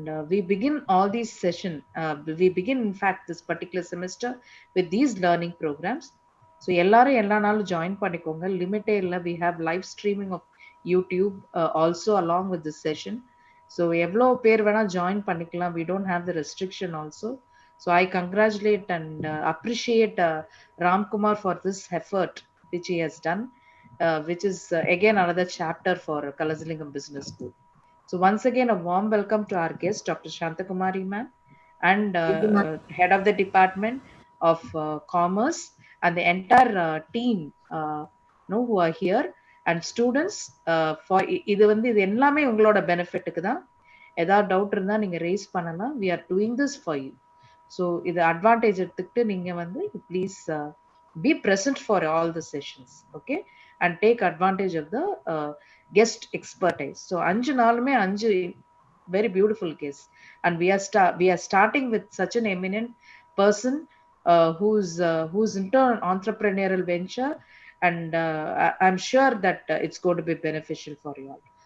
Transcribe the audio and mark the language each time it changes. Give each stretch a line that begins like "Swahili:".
English: We begin all these sessions. We begin, in fact, this particular semester with these learning programs.
Tamil: So, எல்லாரும் எல்லா நாளும் join பண்ணிக்கோங்க. Limité இல்ல.
English: We have live streaming of YouTube also along with this session.
Tamil: So, எவ்வளோ பேர் வேணா join பண்ணிக்கலாம்.
English: We don't have the restriction also. So, I congratulate and appreciate Ram Kumar for this effort which he has done, which is again another chapter for Kalasalingam Business School. So once again, a warm welcome to our guest, Dr. Shantakumari ma'am, and head of the Department of Commerce, and the entire team who are here, and students.
Tamil: For இது வந்து இது எல்லாமே உங்களோட பெனிஃபிட்டுக்கு தான். ஏதாவது doubt இருந்தால் நீங்கள் race பண்ணலாம்.
English: We are doing this for you.
Tamil: So இது அட்வான்டேஜ் எடுத்துக்கிட்டு நீங்கள் வந்து please
English: be present for all the sessions, okay, and take advantage of the guest expertise. So
Tamil: anju nalume anju
English: very beautiful guests, and we are starting with such an eminent person who's into an entrepreneurial venture, and I'm sure that it's going to be beneficial for you all.